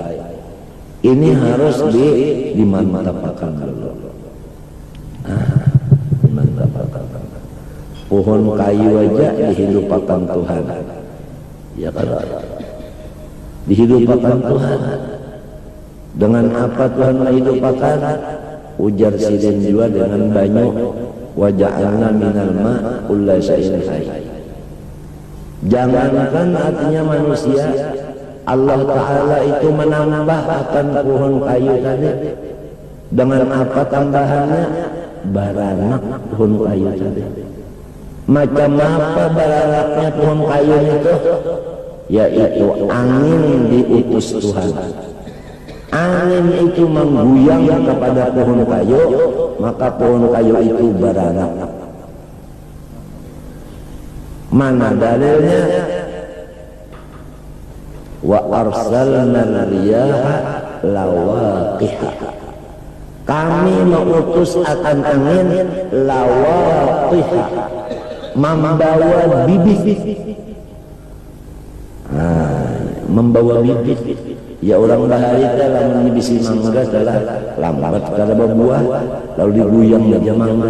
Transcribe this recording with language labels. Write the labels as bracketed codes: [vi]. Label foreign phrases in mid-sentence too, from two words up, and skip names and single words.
[id] Ini harus dimantapkan dulu. Dimantapkan. Pohon kayu aja dihidupkan Tuhan. Ya kan? Dihidupkan Tuhan. Dengan apa Tuhan menghidupkan? [bjn] Ujar sidin juga dengan banyu. [ar] Wa ja'alna minal ma' kulla syai'in hayy. [id] Jangankan artinya manusia, Allah Ta'ala itu menambah akan pohon kayu tadi. Dengan apa tambahannya? Baranak pohon kayu tadi. [bjn] Macam apa baranaknya pohon kayu itu? [id] Yaitu angin diutus Tuhan. Angin itu mengguyang kepada pohon kayu, maka pohon kayu itu beranak. Mana dalilnya? [ar] Wa arsalna riyaha lawaqiha. [id] Kami mengutus akan angin lawaqiha, membawa bibit. Membawa bibit. [bjn] Ya orang bahari telah menyibisi mangga telah lambat kada berbuah, lalu diguyang aja mangga.